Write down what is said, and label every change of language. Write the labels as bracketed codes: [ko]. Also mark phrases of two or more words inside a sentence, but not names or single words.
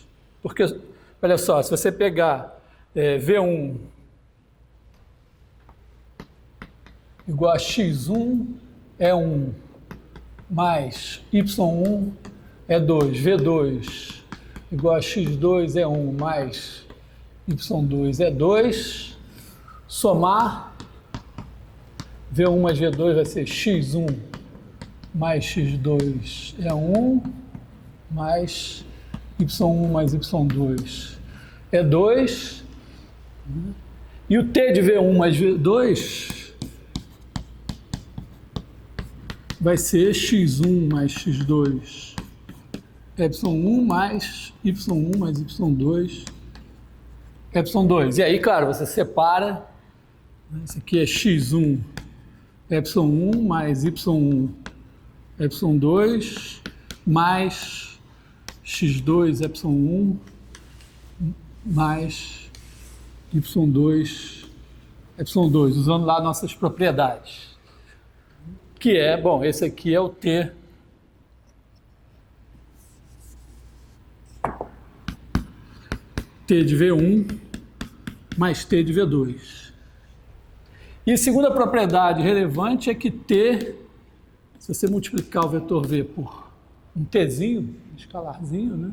[pt] Porque, olha só, se você pegar V1 igual a x1 é 1 mais y1 é 2, V2 igual a x2 é 1 mais y2 é 2, somar, V1 mais V2 vai ser x1 mais x2 é 1, mais y1 mais y2 é 2, e o t de V1 mais V2 vai ser x1 mais x2 é y1 mais y1 mais y2 é y2. E aí, claro, você separa, esse aqui é x1 y1 mais y1 y2 mais x2 y1 mais y2 y2, usando lá nossas propriedades. Que é, bom, esse aqui é o T de V1 mais T de V2. E a segunda propriedade relevante é que T, se você multiplicar o vetor V por um Tzinho, um escalarzinho, né?